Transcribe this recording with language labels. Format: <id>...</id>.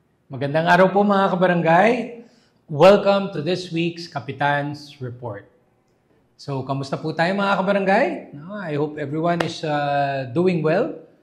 <tl>Magandang araw po mga kabarangay.</tl> <en>Welcome to this week's Kapitan's Report.</en> <tl>So, kamusta po tayo mga kabarangay?</tl> <en>I hope everyone is doing well.</en>